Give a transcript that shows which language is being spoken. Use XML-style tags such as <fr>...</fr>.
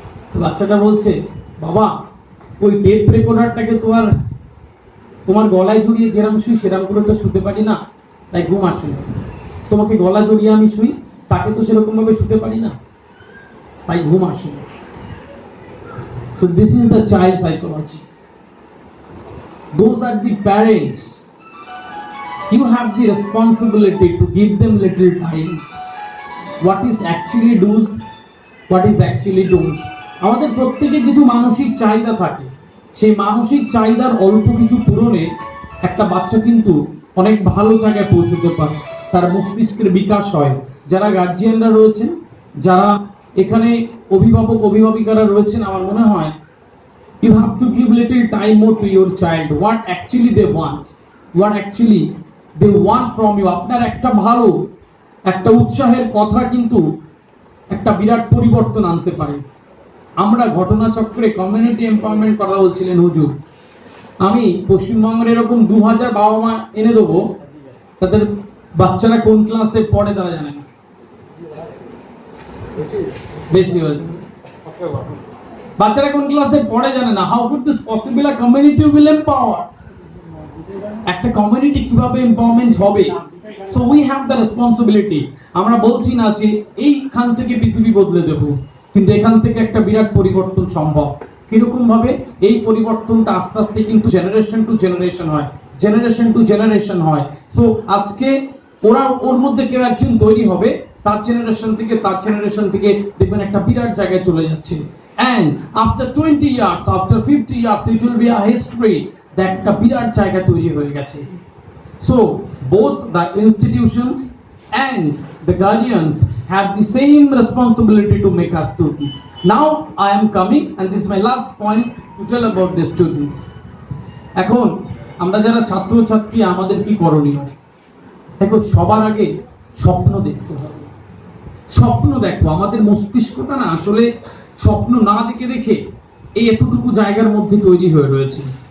<bn>তো বাচ্চাটা বলছে, বাবা ওই টেপ রেকর্ডারটাকে তোমার গলায় জড়িয়ে যেরকম শুই সেরকম করে তো শুতে পারি না, তাই ঘুম আসে না। তোমাকে গলা জড়িয়ে আমি শুই, তাকে তো সেরকম ভাবে শুতে পারি না, তাই ঘুম আসে না।</bn> <en>So this is the child psychology. Those are the parents. You have the responsibility to give them little time. What is actually do's, what is actually don'ts.</en> <bn>আমাদের প্রত্যেকের কিছু মানসিক চাহিদা থাকে, সেই মানসিক চাহিদার অল্প কিছু পূরণে একটা বাচ্চা কিন্তু অনেক ভালো জায়গায় পৌঁছতে পারে, তার মস্তিষ্কের বিকাশ হয়। যারা গার্জিয়ানরা রয়েছেন, যারা এখানে অভিভাবক অভিভাবিকারা রয়েছেন, আমার মনে হয়</bn> <en>you have to give little time more to your child, what actually they want, what actually they want from you.</en> <bn>আপনার একটা ভালো, একটা উৎসাহের কথা কিন্তু একটা বিরাট পরিবর্তন আনতে পারে। আমরা ঘটনাচক্রে কমিউনিটি এমপাওয়ারমেন্ট করা বলছিলেন হুজুর, আমি পশ্চিমবঙ্গের এরকম 2000 বাবা মা এনে দেবো, তাদের বাচ্চারা কোন ক্লাসে পড়ে তারা জানে না, বেশি হয়েছে বাচ্চারা কোন ক্লাসে পড়ে জানে না।</bn> <en>How could this possible? A community will empower.</en> <bn>একটা কমিউনিটি কিভাবে এমপাওয়ারমেন্ট হবে?</bn> <en>So we have the responsibility.</en> <bn>আমরা বলছি না যে এইখান থেকে পৃথিবী বদলে দেব, কিন্তু এখান থেকে একটা বিরাট পরিবর্তন সম্ভব। কিরকম ভাবে? এই পরিবর্তনটা আস্তে আস্তে কিন্তু জেনারেশন টু জেনারেশন হয়, জেনারেশন টু জেনারেশন হয়। সো আজকে ওর মধ্যে কেউ একজন তৈরি হবে, তার জেনারেশন থেকে দেখবেন একটা বিরাট জায়গায় চলে যাচ্ছে।</bn> <en>And after 20 years, after 50 years, it will be a history that</en> <bn>একটা বিরাট জায়গা তৈরি হয়ে গেছে।</bn> <en>So both the institutions and the guardians have the same responsibility to make us students. Now I am coming, and this is my last point to tell about the students.</en> <bn>এখন আমরা যারা ছাত্র ছাত্রী, আমাদের কি করণীয়? দেখো, সবার আগে স্বপ্ন দেখতে হবে। স্বপ্ন দেখো, আমাদের মস্তিষ্কটা না আসলে স্বপ্ন না দেখে এই এতটুকু জায়গার মধ্যে তৈরি হয়ে রয়েছে।</bn>